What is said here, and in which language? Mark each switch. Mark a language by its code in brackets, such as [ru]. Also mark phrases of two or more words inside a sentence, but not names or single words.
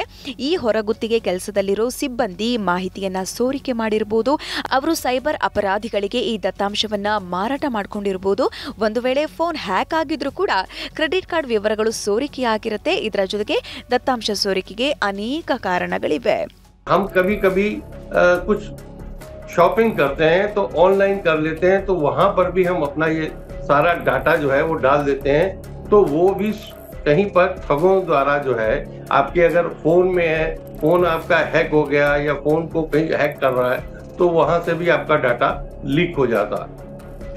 [kn] ಈ ಹೊರಗುತ್ತಿಗೆ ಕೆಲಸದಲ್ಲಿರೋ ಸಿಬ್ಬಂದಿ ಮಾಹಿತಿಯನ್ನ ಸೋರಿಕೆ ಮಾಡಿರಬಹುದು. ಅವರು ಸೈಬರ್ ಅಪರಾಧಿಗಳಿಗೆ ಈ ದತ್ತಾಂಶವನ್ನ ಮಾರಾಟ ಮಾಡಿಕೊಂಡಿರಬಹುದು. ಒಂದು ವೇಳೆ [en] phone hack [kn] ಆಗಿದ್ರೂ ಕೂಡ [en] credit card [kn] ವಿವರಗಳು ಸೋರಿಕೆಯಾಗಿರುತ್ತೆ. ಇದರ ಜೊತೆಗೆ ದತ್ತಾಂಶ ಸೋರಿಕೆಗೆ ಅನೇಕ ಕಾರಣಗಳಿವೆ. [hi] हम कभी-कभी कुछ शॉपिंग करते हैं तो ऑनलाइन कर लेते हैं, तो वहां पर भी हम अपना ये सारा डाटा जो है वो डाल देते हैं. तो वो भी कहीं पर ठगों द्वारा जो है आपके अगर फोन में है, फोन आपका हैक हो गया या फोन को कहीं हैक कर रहा है, तो वहां से भी आपका [en] data leak [hi] हो जाता है.